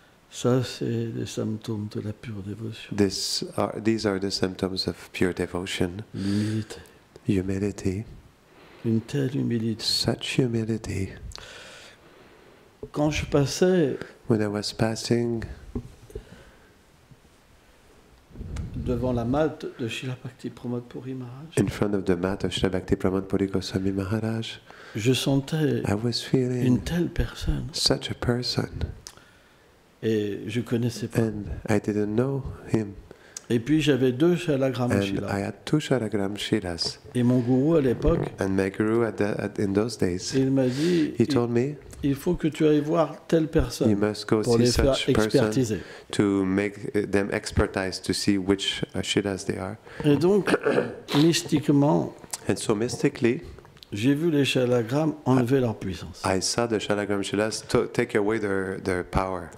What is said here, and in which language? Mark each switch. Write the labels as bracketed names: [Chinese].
[French] Ça, c'est des symptômes de la pure dévotion. [English] These are the symptoms of pure devotion, [French] L'humilité. [English] humility, [French] Une telle humilité. [English] such humility. [French] Quand je passais [English] When I was passing [French] devant la mat de Srila Bhakti Pramod Puri Maharaj, [English] in front of the mat of Srila Bhaktivedanta Puri Goswami Maharaj, [French] je sentais [English] I was [French] une [English] feeling [French] telle personne [English] such a person, [French] et je connaissais pas. [English] and I didn't know him. [French] Et puis j'avais 2 Shalagram [English] And [French] Shila. [English] I had 2 Shalagram Shilas. [French] Et mon gourou à l'époque, [English] And my guru in those days, [French] il m'a dit, [English] he told me, [French] il faut que tu ailles voir telle [English] you [French] personne [English] must go [French] pour [English] see [French] les faire [English] such person [French] expertiser. [English] to make them expertise to see which Shilas they are. [French] Et donc, mystiquement, [English] And so mystically, [French] j'ai vu les Shalagrammes enlever leur puissance. [English] I saw the Shalagram Shilas take away their power.